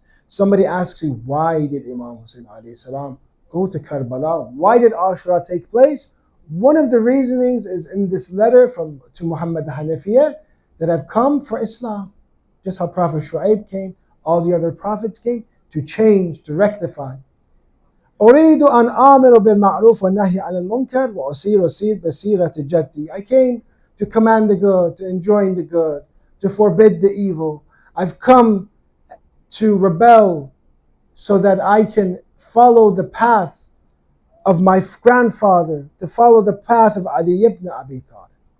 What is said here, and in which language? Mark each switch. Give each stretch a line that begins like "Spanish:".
English: Somebody asks you, why did Imam Hussein alayhi salam go to Karbala? Why did Ashra take place? One of the reasonings is in this letter to Muhammad Hanafiya, that I've come for Islam. Just how Prophet Shu'aib came, all the other prophets came to change, to rectify.
Arabic: أريد أن آمر بالمعروف والنهي عن المنكر وأسير بسيرة جدي.
English: I came to command the good, to enjoin the good, to forbid the evil. I've come to rebel so that I can follow the path of my grandfather to follow the path of Ali ibn Abi Talib.